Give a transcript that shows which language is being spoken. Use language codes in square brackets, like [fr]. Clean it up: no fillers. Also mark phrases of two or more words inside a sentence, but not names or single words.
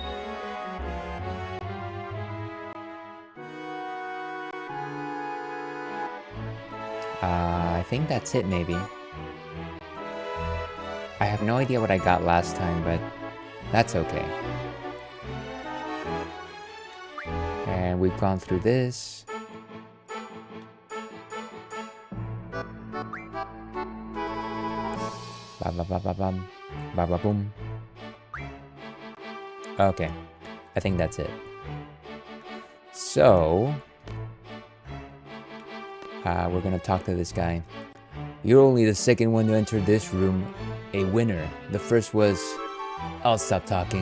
[en] I think that's it, maybe. I have no idea what I got last time, but that's okay. And we've gone through this. Ba ba ba ba bum. Ba ba boom. Okay. I think that's it. So... we're gonna talk to this guy. You're only the second one to enter this room a winner. The first was... I'll stop talking.